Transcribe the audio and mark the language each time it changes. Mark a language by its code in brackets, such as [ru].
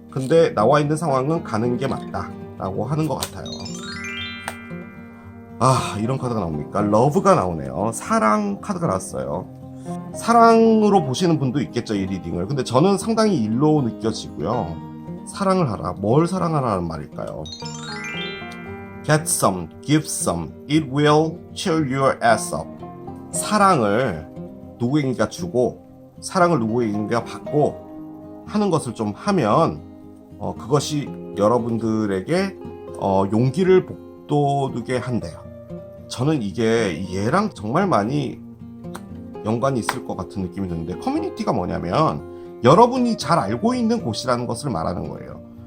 [ko] 근데 나와 있는 상황은 가는 게 맞다 라고 하는 것 같아요. 아, 이런 카드가 나옵니까? 러브가 나오네요. 사랑 카드가 나왔어요. 사랑으로 보시는 분도 있겠죠, 이 리딩을. 근데 저는 상당히 일로 느껴지고요. 사랑을 하라. 뭘 사랑하라는 말일까요? [en] Get some, give some, it will cheer your ass up. [ko] 사랑을 누구에게가 주고 사랑을 누구에게가 받고 하는 것을 좀 하면 그것이 여러분들에게 용기를 북돋우게 한대요. 저는 이게 얘랑 정말 많이 연관이 있을 것 같은 느낌이 드는데, 커뮤니티가 뭐냐면 여러분이 잘 알고 있는 곳이라는 것을 말하는 거예요.